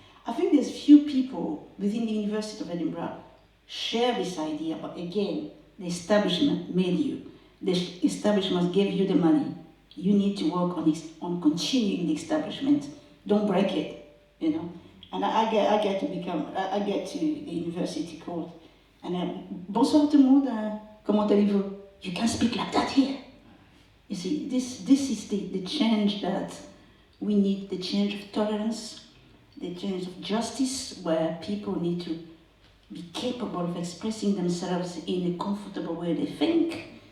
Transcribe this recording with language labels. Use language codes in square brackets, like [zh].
[en] I think there's few people within the University of Edinburgh share this idea, but again, the establishment made you. The establishment gave you the money. You need to work on continuing the establishment. Don't break it, you know. And I get to the university called. [fr] And bonsoir tout le monde, comment allez-vous? [en] You can speak like that here. You see, this is the change that we need, the change of tolerance, the change of justice, where people need to be capable of expressing themselves in a comfortable way they think.